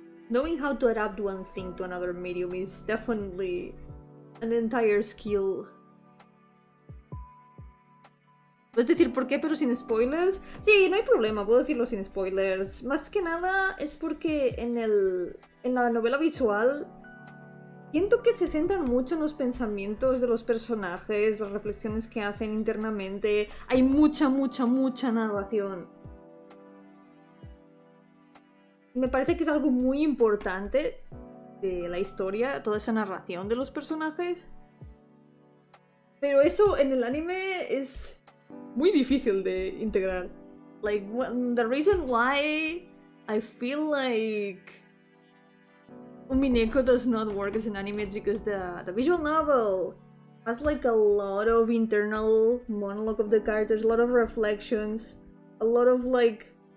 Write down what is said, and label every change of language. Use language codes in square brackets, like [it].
[en] Knowing how to adapt one thing to another medium is definitely an entire skill. [es] ¿Puedes decir por qué pero sin spoilers? Sí, no hay problema, puedo decirlo sin spoilers. Más que nada es porque en la novela visual siento que se centran mucho en los pensamientos de los personajes, las reflexiones que hacen internamente. Hay mucha narración. Me parece que es algo muy importante de la historia, toda esa narración de los personajes. Pero eso en el anime es muy difícil de integrar. [en] Like, the reason why I feel like Umineko does not work as an anime is because the visual novel has like a lot of internal monologue of the characters, a lot of reflections, a lot of like